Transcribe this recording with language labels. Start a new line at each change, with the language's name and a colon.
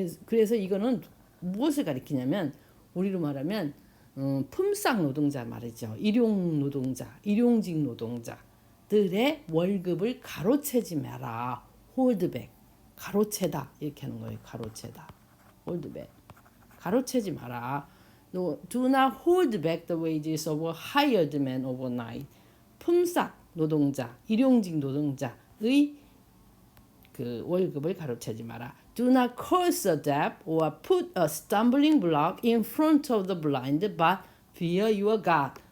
Korean: 그래서 이거는 무엇을 가리키냐면 우리로 말하면 품삯 노동자 말이죠. 일용 노동자, 일용직 노동자들의 월급을 가로채지 마라.
English: hold back.
Korean: 가로채다 이렇게 하는 거예요. 가로채다. hold back. 가로채지 마라.
English: Do not hold back the wages of hired men overnight.
Korean: 품삯 노동자, 일용직 노동자의 그 월급을 가로채지 마라.
English: Do not curse a deaf or put a stumbling block in front of the blind, but fear your God.